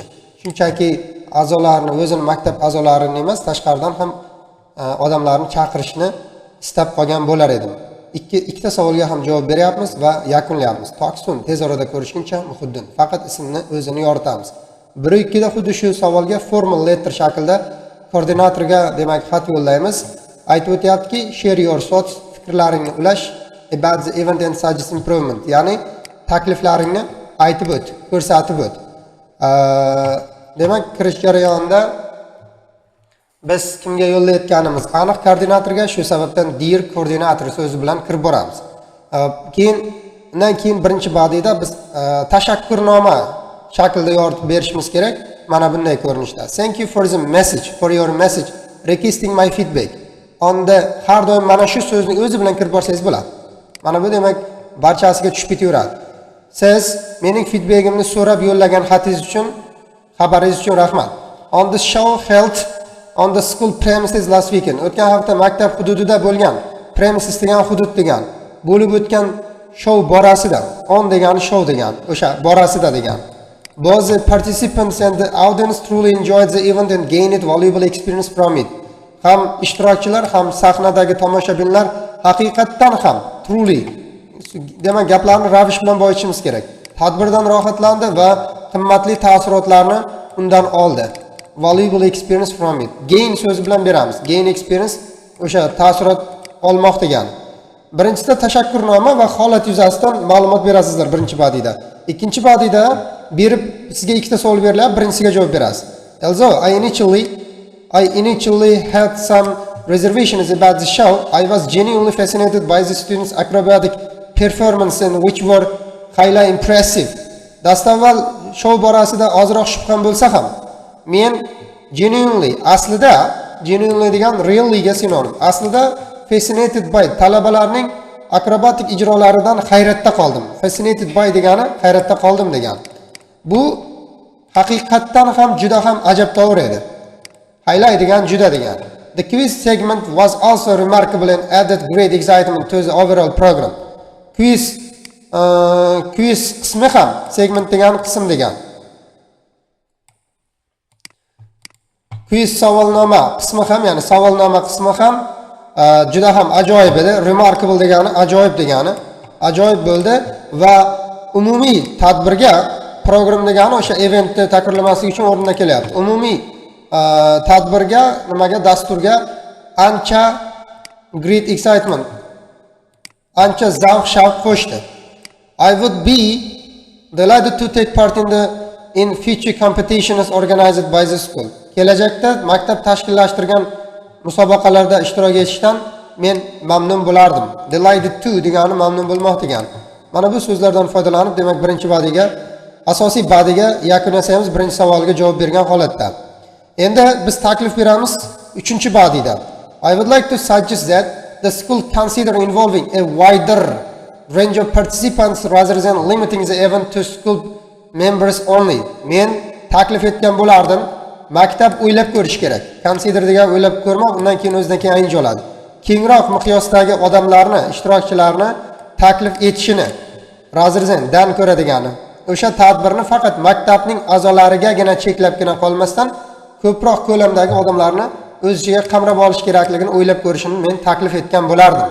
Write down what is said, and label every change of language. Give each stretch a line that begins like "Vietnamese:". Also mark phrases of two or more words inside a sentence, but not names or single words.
Uzbek: Shunchaki a'zolarni, o'zini maktab a'zolarini emas, tashqaridan ham odamlarni chaqirishni istab qolgan bo'lar edim. Ikkita savolga ham javob beryapmiz va yakunlayapmiz. Toksun, tez orada ko'rishguncha Muhiddin. Faqat ismni o'zini yoritamiz. 1-2 da xuddi shu savolga
English: formal letter
Uzbek: shaklda koordinatorga demak xat yo'llaymiz. Aytib o'tyaptiki,
English: share your thoughts,
Uzbek: fikrlaringni ulash
English: about the event and suggest improvement.
Uzbek: Ya'ni takliflaringni aytib o't, ko'rsatib o't. Demak, kirish jarayonida biz kimga yo'llayotganimiz aniq, koordinatorga. Shu sababdan dear koordinator so'zi bilan kirib boramiz. Undan keyin birinchi badida biz tashakkurnoma shaklda yoritib berishimiz kerak. Mana bunday ko'rinishda.
English: Thank you for your message, requesting my feedback.
Uzbek: Onda har doim mana shu so'zni o'zi bilan kirib borsangiz bo'ladi. Mana bu demak barchasiga tushib ketaveradi. Siz mening feedbackimni so'rab yo'llagan xatingiz uchun, xabaringiz uchun rahmat.
English: On the show held on the school premises last weekend.
Uzbek: O'tgan hafta maktab hududida bo'lgan, premises degan hudud degan, bo'lib o'tgan show borasida, on degani show degan, o'sha borasida degan.
English: Both the participants and the audience truly enjoyed the event and gained valuable experience from it.
Uzbek: Ham ishtirokchilar ham sahnadagi tomoshabinlar haqiqatdan ham truly, demak gaplarni ravish bilan boyitishimiz kerak. Tadbirdan rohatlandi va qimmatli taassurotlarni undan oldi.
English: Valuable experience from it.
Uzbek: Gain so'zi bilan beramiz.
English: Gain experience
Uzbek: o'sha taassurot olmoq degani. Birinchisida tashakkurnoma va holat yuzasidan ma'lumot berasizlar birinchi badida. Ikkinchi badida berib sizga ikkita savol beriladi, birinchisiga javob berasiz.
English: Also, I initially had some reservations about the show. I was genuinely fascinated by the students' acrobatic performance and which were highly impressive.
Uzbek: Dastavval show borasida ozroq shubham bo'lsa ham, men genuinely degan really ga sinonim. Aslida
English: fascinated by
Uzbek: talabalarning akrobatik ijrolaridan hayratda qoldim.
English: Fascinated by
Uzbek: degani hayratda qoldim degani. Bu haqiqatdan ham juda ham ajabtovur edi. Highlight degan juda degani.
English: The quiz segment was also remarkable and added great excitement to the overall program.
Uzbek: Quiz qismi ham segment degan qism degan. Quiz savolnoma qismi ham, ya'ni savolnoma qismi ham juda ham ajoyib edi. Remarkable degani ajoyib degani. Ajoyib bo'ldi va umumiy tadbirga program degani o'sha eventni takrorlamaslik uchun o'rniga kelyapti. Umumiy tadbirga, dasturga ancha
English: great excitement,
Uzbek: ancha zavq shavq qo'shdi.
English: I would be delighted to take part in future competitions organized by the school.
Uzbek: Kelajakda maktab tashkillashtirgan musobaqalarda ishtirok etishdan men mamnun bo'lardim.
English: Delighted to
Uzbek: degani mamnun bo'lmoq degani. Mana bu so'zlardan foydalanib, demak birinchi badiga, asosiy badiga yakun yasaymiz birinchi savoliga javob bergan holatda. Endi biz taklif beramiz 3-badida.
English: I would like to suggest that the school consider involving a wider range of participants rather than limiting the event to school members only.
Uzbek: Men taklif etgan bo'lardim, maktab o'ylab ko'rish kerak. Consider degan o'ylab ko'rmoq, undan keyin o'zidan keyin ayinch oladi. Kengroq miqyosdagi odamlarni, ishtirokchilarni taklif etishini
English: rather than
Uzbek: ko'ra degani. O'sha tadbirni faqat maktabning a'zolarigagina cheklabgina qolmasdan ko'proq ko'lamdagi odamlarni o'z ichiga qamrab olish kerakligini o'ylab ko'rishini men taklif etgan bo'lardim.